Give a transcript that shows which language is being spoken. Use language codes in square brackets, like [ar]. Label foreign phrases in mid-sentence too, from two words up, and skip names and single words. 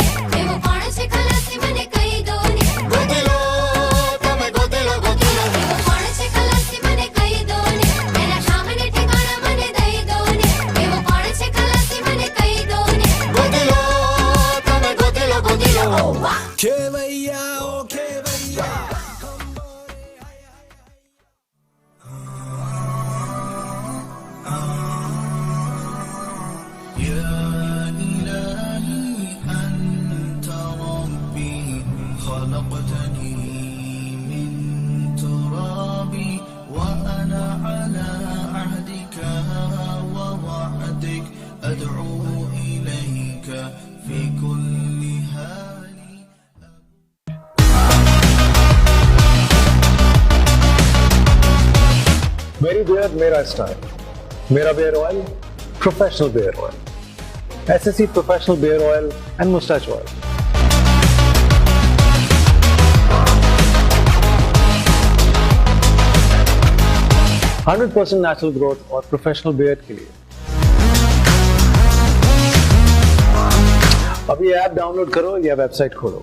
[gu] એવો કોણ છે ખલાસી મને કહી દો ને, ગોતી લો તમે ગોતી લો ગોતી લો। એવો કોણ છે ખલાસી મને કહી દો ને, એના સામને ઠેકાણા મને દઈ દો ને। એવો કોણ છે ખલાસી મને કહી દો ને, ગોતી લો તમે ગોતી લો ગોતી લો। ખેવૈયા ઓ ખેવૈયા [ar] يا إلهي أنت ربي خلقتني من تراب وأنا على عهدك ووعدك أدعو إليك في كل حال। [en] मेरी beard मेरा style, मेरा beer oil professional beer oil, SSC professional beer oil and mustache oil। [hi] %100% [en] natural growth [hi] और [en] professional beard [hi] के लिए अब ये [en] app download [hi] करो या वेबसाइट खोलो।